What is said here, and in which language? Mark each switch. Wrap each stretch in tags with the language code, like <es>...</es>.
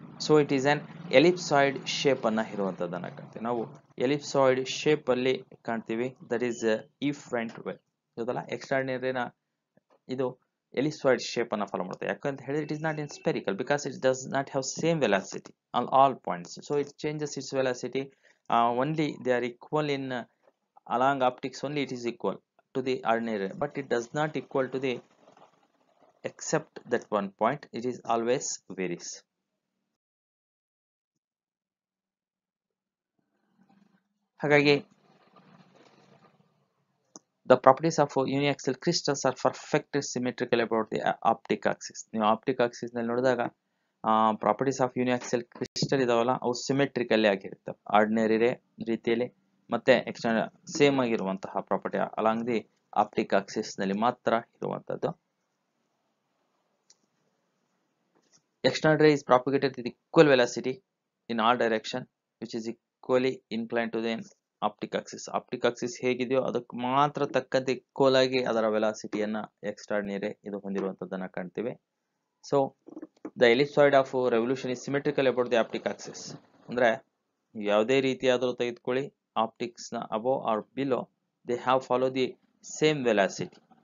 <en>so it is an ellipsoid shape</en> <kn>ಅನ್ನ ಇರುವಂತದ್ದನ್ನ ಕಾಣ್ತೀವಿ ನಾವು. ಎಲಿಪ್ಸಾಯ್ಡ್ ಶೇಪ್ ಅಲ್ಲಿ ಕಾಣ್ತೀವಿ, ದಟ್ ಈಸ್ ಈ ಫ್ರಂಟ್ ವೇವ್ ಇದಲ್ಲ ಎಕ್ಸ್ಟ್ರಾರ್ಡಿನರಿನ ಇದು ಎಲಿಪ್ಸಾಯ್ಡ್ ಶೇಪ್ ಅನ್ನ ಫಾಲೋ ಮಾಡುತ್ತೆ. ಯಾಕಂತ ಹೇಳಿದ್ರೆ</kn> <en>It is not in spherical because it does not have same velocity on all points. So it changes its velocity only they are equal in along optics only it is equal to the ordinary, but it does not equal to the except that one point, it is always varies.</en> <kn>ಹಾಗಾಗಿ</kn> <en>the properties of uniaxial crystals are perfectly symmetrical about the optic axis.</en> <kn>ನೀವು optic Axis ನಲ್ಲಿ ನೋಡಿದಾಗ</kn> <en>properties of uniaxial crystal</en> <kn>ಇದಾವಲ್ಲ ಅವು ಸಿಮೆಟ್ರಿಕಲ್ಲಿ ಆಗಿರ್ತವೆ ordinary ರೀತಿಯಲ್ಲಿ ಮತ್ತೆ external same ಆಗಿರುವಂತಹ property along the optic Axis ನಲ್ಲಿ ಮಾತ್ರ ಇರುವಂತದ್ದು.</kn> <en>External ray is propagated with equal velocity in all direction which is equally inclined to the optic axis.</en> <kn>Optic axis ಹೇಗಿದೆಯೋ ಅದಕ್ಕೆ ಮಾತ್ರ ತಕ್ಕಂತೆ ಈಕ್ವಲ್ ಆಗಿ ಅದರ ವೆಲಾಸಿಟಿಯನ್ನ ಎಕ್ಸ್ಟ್ರಾರ್ಡಿನರಿ ಇದು ಹೊಂದಿರುವಂತದ್ದನ್ನ ಕಾಣ್ತೀವಿ.</kn> <en>So the ellipsoid of revolution is symmetrical about the optic axis.</en> <kn>ಅಂದ್ರೆ ಯಾವುದೇ ರೀತಿಯಾದರೂ ತೆಗೆದುಕೊಳ್ಳಿ ಆಪ್ಟಿಕ್ಸ್ ನ</kn> <en>Above or below they have follow the same velocity.</en>